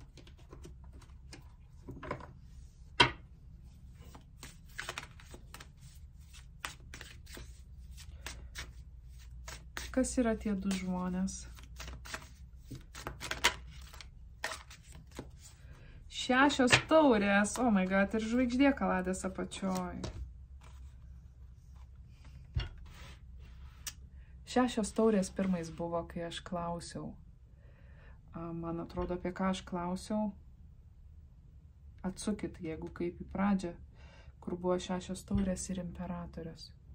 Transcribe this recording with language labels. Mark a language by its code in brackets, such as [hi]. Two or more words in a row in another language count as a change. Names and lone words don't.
[lt] Kas yra tie du žmonės? 6 taurės, [en] oh my god, [lt] ir žvaigždė kaladės apačioj. 6 taurės pirmais buvo, kai aš klausiau. Man atrodo, apie ką aš klausiau. Atsukit, jeigu kaip į pradžią, kur buvo 6 taurės ir imperatorius.